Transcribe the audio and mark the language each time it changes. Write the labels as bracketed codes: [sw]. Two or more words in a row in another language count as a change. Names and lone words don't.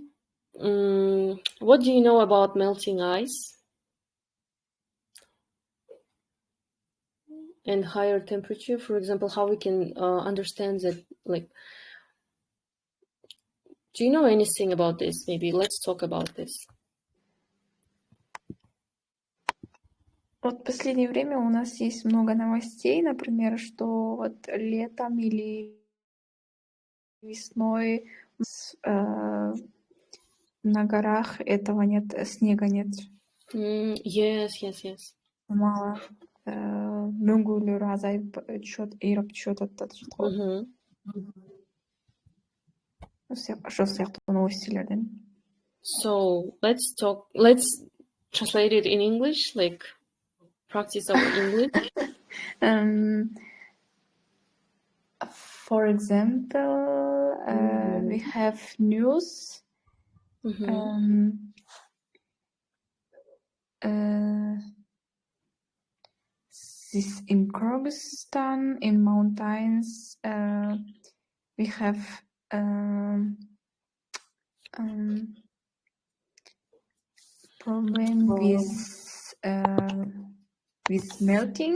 [en] What do you know about melting ice and higher temperature? For example, how we can understand that, like, do you know anything about this? Maybe let's talk about this. [ru] Вот в последнее время у нас есть много новостей, например, что вот летом или весной на горах этого нет, снега нет. [en] Yes. [ru] Мало. [ky] Мөңгүлөр азайып эреп түшүп атат го. Ошол сыяктуу новостилерден. [en] So let's translate it in English, like practice our English. For example, we have news. This in Kyrgyzstan, in mountains, we have problem with melting.